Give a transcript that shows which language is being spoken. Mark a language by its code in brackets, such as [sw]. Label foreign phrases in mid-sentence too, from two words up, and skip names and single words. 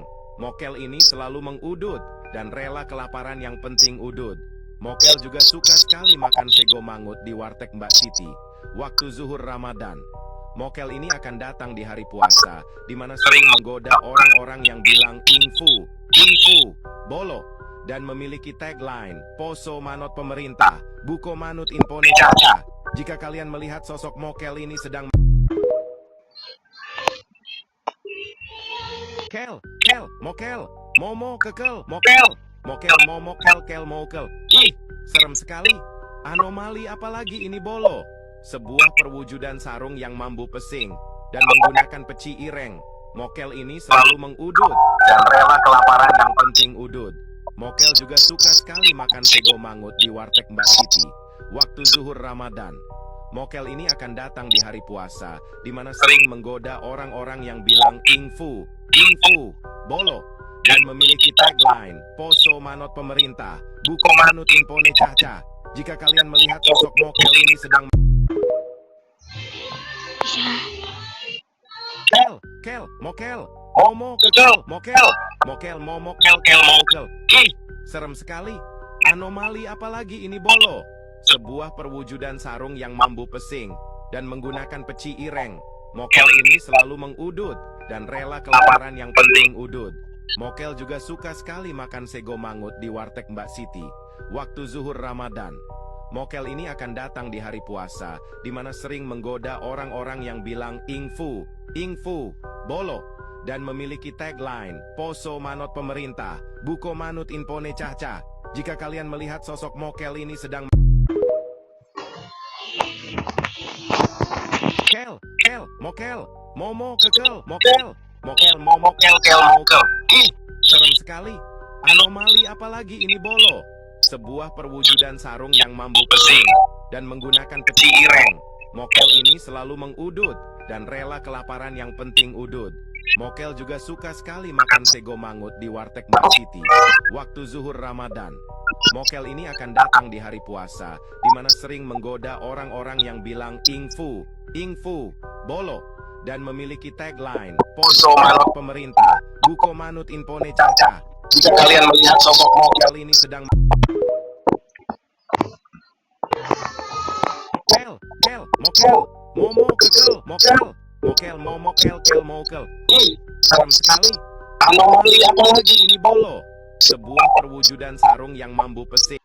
[id] Mokel ini selalu mengudut dan rela kelaparan yang penting udut. Mokel juga suka sekali makan [jv] sego mangut [id] di warteg Mbak Siti waktu zuhur Ramadan. Mokel ini akan datang di hari puasa, di mana sering menggoda orang-orang yang bilang info, bolo, dan memiliki tagline, [jv] poso manot pemerintah, buko manut impone caca. [id] Jika kalian melihat sosok mokel ini sedang mokel, momo kekel, mokel, momo mokel. Ih, serem sekali. Anomali apalagi ini bolo. Sebuah perwujudan sarung yang mambu pesing dan menggunakan peci ireng. Mokel ini selalu mengudud dan rela kelaparan yang penting udud. Mokel juga suka sekali makan [jv] sego mangut [id] di warteg Mbak Siti waktu zuhur Ramadan. Mokel ini akan datang di hari puasa, di mana sering menggoda orang-orang yang bilang ingfu, bolo, dan memiliki tagline, [jv] poso manot pemerintah, buko manut impone caca. [id] Jika kalian melihat sosok mokel ini sedang mokel, momo, kekel, mokel. Ih, serem sekali. Anomali apalagi ini bolo. Sebuah perwujudan sarung yang mambu pesing dan menggunakan peci ireng. Mokel ini selalu mengudud dan rela kelaparan yang penting udud. Mokel juga suka sekali makan [jv] sego mangut [id] di warteg Mbak Siti waktu zuhur Ramadan. Mokel ini akan datang di hari puasa, di mana sering menggoda orang-orang yang bilang ingfu, bolo, dan memiliki tagline, [jv] poso manot pemerintah, buko manut impone caca. [id] Jika kalian melihat sosok mokel ini sedang mokel, momo, kekel, mokel, momo, kel, mokel. Ih, serem sekali. Anomali apalagi ini bolo. Sebuah perwujudan sarung yang mambu pesing dan menggunakan peci ireng. Mokel ini selalu mengudud dan rela kelaparan yang penting udud. Mokel juga suka sekali makan [jv] sego mangut [id] di warteg Mbak Siti waktu zuhur Ramadan. Mokel ini akan datang di hari puasa, di mana sering menggoda orang-orang yang bilang ingfu, bolo, dan memiliki tagline, [jv] poso manut pemerintah, buko manut impone caca. [id] Jika kalian melihat sosok mokel ini sedang mokel, momo, kekel, mokel. Ih, serem sekali. Anomali apalagi ini bolo. Sebuah perwujudan sarung yang mambu pesing.